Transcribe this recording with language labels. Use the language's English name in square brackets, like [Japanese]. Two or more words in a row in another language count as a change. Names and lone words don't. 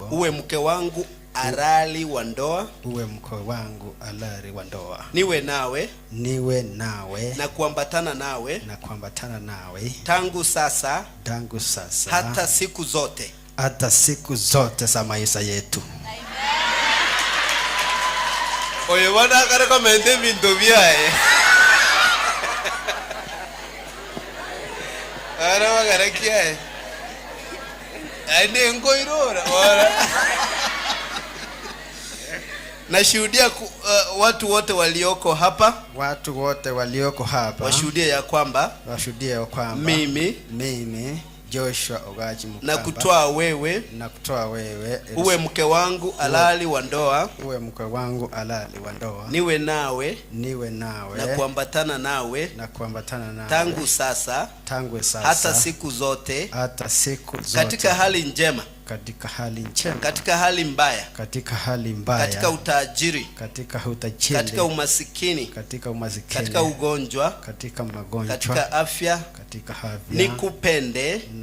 [Swahili] uwe mke wangu halali wa ndoa, niwe nawe na kuambatana nawe tangu sasa hata siku zote za maisha yetu. [Gusii] Oye wana kare komende bintu byae ara magara kiae ane ngoirora ora [Swahili] nashuhudia watu wote walioko hapa washuhudia ya kwamba mimi Joshua Ogachi Mukamba na kutoa wewe uwe mke wangu halali wa ndoa, niwe nawe na kuambatana nawe tangu sasa hata siku zote katika hali njema, katika hali mbaya, katika utajiri, katika umasikini, katika ugonjwa, katika afya, nikupende.